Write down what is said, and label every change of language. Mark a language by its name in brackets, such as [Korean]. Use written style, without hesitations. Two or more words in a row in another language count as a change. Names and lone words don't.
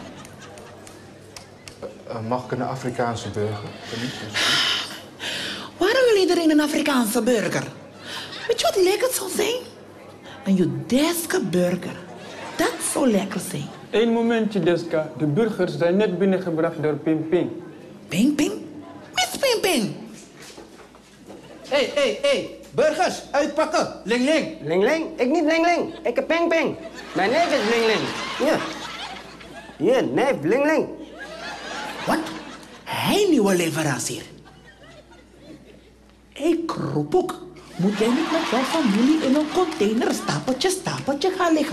[Dutch] Mag ik een Afrikaanse burger? Waarom wil iedereen een Afrikaanse burger? Weet je wat lekker zou zijn? Een Judeske burger. Dat zou lekker zijn. Eén momentje, Deska. De burgers zijn net binnengebracht door Ping Ping. Ping Ping? Miss Ping Ping! Hey, burgers, uitpakken. Ling Ling. Ling Ling? Ik niet Ling Ling. Ik heb Ping Ping. Mijn neef is Ling Ling. Hier. Hier, neef, Ling Ling. Wat? Hij nieuwe leverancier. Ik roep ook. Moet jij niet met jouw familie in een container stapeltje gaan liggen?